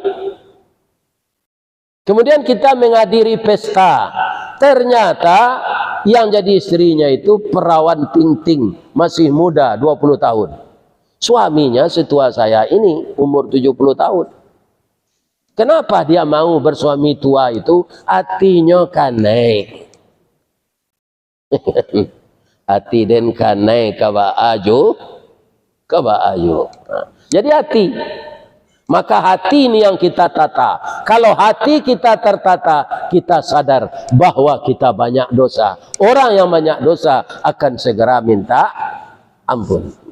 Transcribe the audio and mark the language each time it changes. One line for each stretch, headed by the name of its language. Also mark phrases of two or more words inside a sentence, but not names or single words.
Indonesian: Kemudian kita menghadiri pesta. Ternyata yang jadi istrinya itu perawan ting-ting, masih muda, 20 tahun. Suaminya setua saya ini, umur 70 tahun. Kenapa dia mau bersuami tua itu?
Minangkabau: Hatinya kanai. Hati den kanai kaba ajo.
Indonesian: Jadi hati. Maka hati ini yang kita tata. Kalau hati kita tertata, kita sadar bahwa kita banyak dosa. Orang yang banyak dosa akan segera minta ampun.